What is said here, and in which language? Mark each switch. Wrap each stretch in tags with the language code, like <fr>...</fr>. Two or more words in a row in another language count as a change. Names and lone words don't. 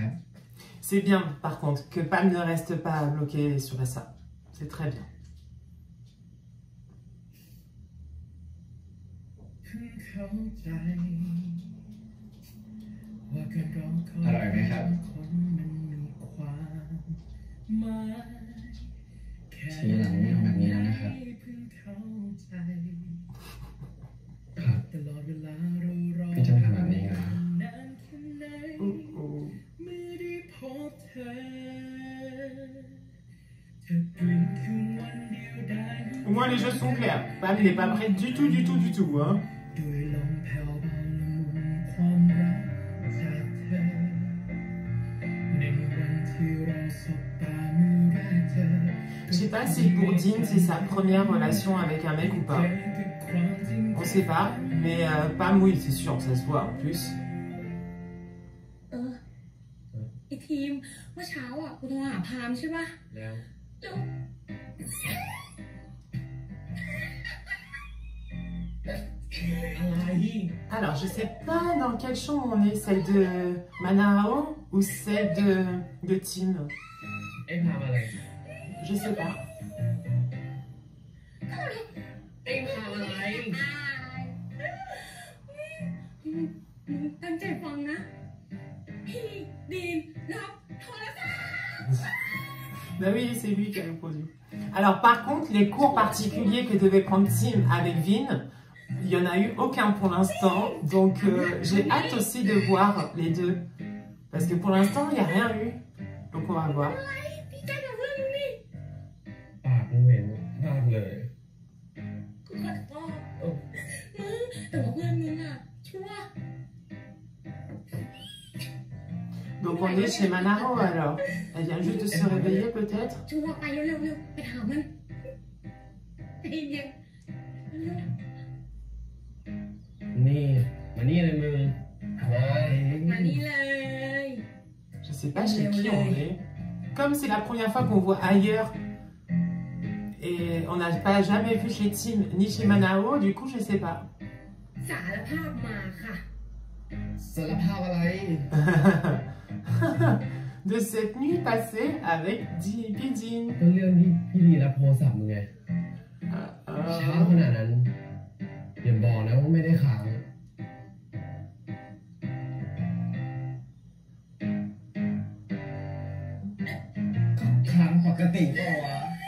<fr>C'est bien, par contre, que Pam ne reste pas bloqué sur ça. C'est très bien.</fr> <th>อร่อยไหมครับทีหลังไม่เอาแบบนี้แล้วนะครับครับพี่จะไม่ทำแบบนี้นะ</th> <fr>Au moins les choses sont claires. Pam n'est pas prête du tout, du tout, du tout, hein. Je sais pas si pour Dean c'est sa première relation avec un mec ou pas. On sait pas, mais Pam oui, c'est sûr, ça se voit en plus.</fr> <th>ไอทีมเมื่อเช้าอ่ะกูโทรหาพามใช่ป่ะ แล้ว แล้ว</th> <fr>Alors je sais pas dans quelle chambre on est, celle de Manao ou celle de Tim.</fr> <th>เอ็งพามาเลย</th> <fr>Je sais pas.</fr> <th>เอ็งพามาอะไร ตั้งใจฟังนะ พี่ดีนรับโทรศัพท์</th> <fr>Bah oui, c'est lui qui a répondu. Alors par contre, les cours particuliers que devait prendre Tim avec Vin, il n'y en a eu aucun pour l'instant. Donc j'ai hâte aussi de voir les deux. Parce que pour l'instant, il n'y a rien eu. Donc on va voir.</fr> <th>ดีใจกับเพื่อนมึงนี่ ปากมึงเหม็นมากเลย กูขอโทษมึงแต่ว่าเพื่อนมึงอะชั่ว</th> <fr>Donc on est chez Manaro alors. Elle vient juste de se réveiller peut-être.</fr> <th>ชั่วไปเร็วๆไปถามมันใจเย็น นี่มานี่เลยมึงเฮ้ย ๆมานี่เลย</th> <fr>Je sais pas chez qui on est. Comme c'est la première fois qu'on voit ailleurs et on n'a pas jamais vu chez Tim ni chez Manao, du coup je sais pas.</fr> <th>สารภาพมาค่ะ สารภาพอะไร</th> <fr>De cette nuit passée avec Pidin.</fr> <th>ก็เรื่องที่พี่ดีรับโทรศัพท์มึงไงเช้าขนาดนั้นอย่าบอกนะว่าไม่ได้ค้างค้างปกติเปล่าวะ</th>